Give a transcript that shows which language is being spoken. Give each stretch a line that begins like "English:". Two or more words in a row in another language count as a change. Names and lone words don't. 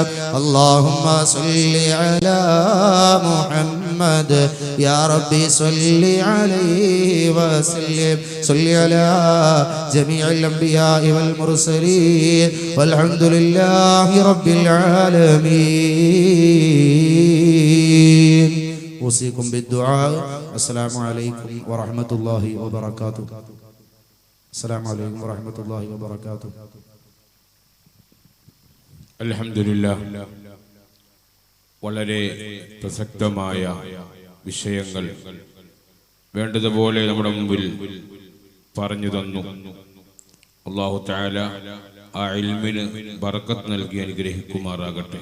Arabic: اللهم صل على محمد يا ربي صل عليه وسلم. صل على جميع الأنبياء والمرسلين والحمد لله رب العالمين. أوصيكم بالدعاء. السلام عليكم ورحمة الله وبركاته. السلام عليكم ورحمة الله وبركاته. അൽഹംദുലില്ലാഹ്.
Malayalam: വളരെ പ്രസക്തമായ വിഷയങ്ങൾ വേണ്ടതുപോലെ നമ്മുടെ മുമ്പിൽ പറഞ്ഞു തന്നു.
Arabic: الله تعالى
Malayalam: ആ ഇൽമിന് ബറക്കത്ത് നൽകി അനുഗ്രഹിക്കുമാറാകട്ടെ.